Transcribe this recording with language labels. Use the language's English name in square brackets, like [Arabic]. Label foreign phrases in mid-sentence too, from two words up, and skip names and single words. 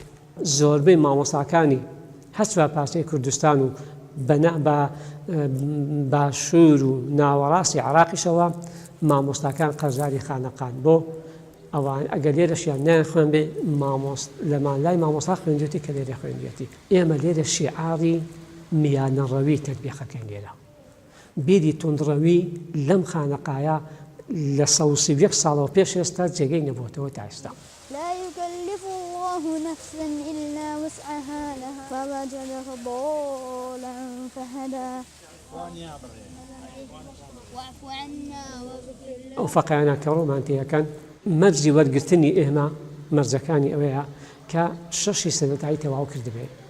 [Central Kurdish] زۆربەی مامۆستاکانی هەچوا پارچەی کوردستان و بە باشوور و ناوەڕاستی عێراقیشەوە مامۆستاکان قەرزاری خانەقان بۆ ئەوان ئەگەر لێرەشیان نیان خوێن بێ لەمان لای مامۆستا خوێندوێتی کە لێرە خوێندوێتی. ئێمە لێرە شیعاری میانەڕەوی تەربیەخەکەین لێرە. بیری تونندڕەوی لەم خانەقایە لە 131 ساڵەوە پێش ئێستا جێگەی نەبووەتەوە تا ئێستا. [Arabic] لا يكلف الله نفسا إلا وسعها لها فوجدك ضالا فهدى واعف عنا واغفر لنا. [Central Kurdish] ئەو فەقیانە کە ڕۆمانتیەکەن مەرجی وەرگرتنی ئێمە مەرجەکانی ئەوەیە کە شەشی سەرەتایی تەواو کردبێ.